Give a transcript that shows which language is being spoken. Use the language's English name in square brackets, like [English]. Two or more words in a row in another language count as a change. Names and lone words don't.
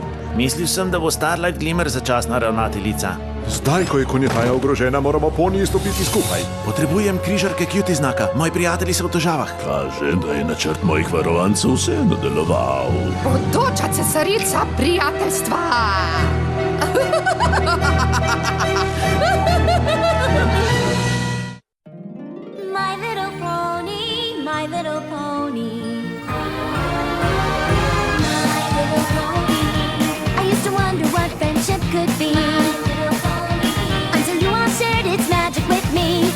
[Slovenian] Mislil sem, da bo Starlight Glimmer začasna ravnateljica. Zdaj, ko je konjetaja ogrožena, moramo poniji stopiti skupaj. Potrebujem križarke Cutie znaka. Moji prijatelji so v težavah. Kaže, da je načrt mojih varovancev vseeno deloval. Bodoča cesarica prijateljstva! [English] My little pony, my little pony. My little pony. I used to wonder what friendship could be. Until you all shared its magic with me.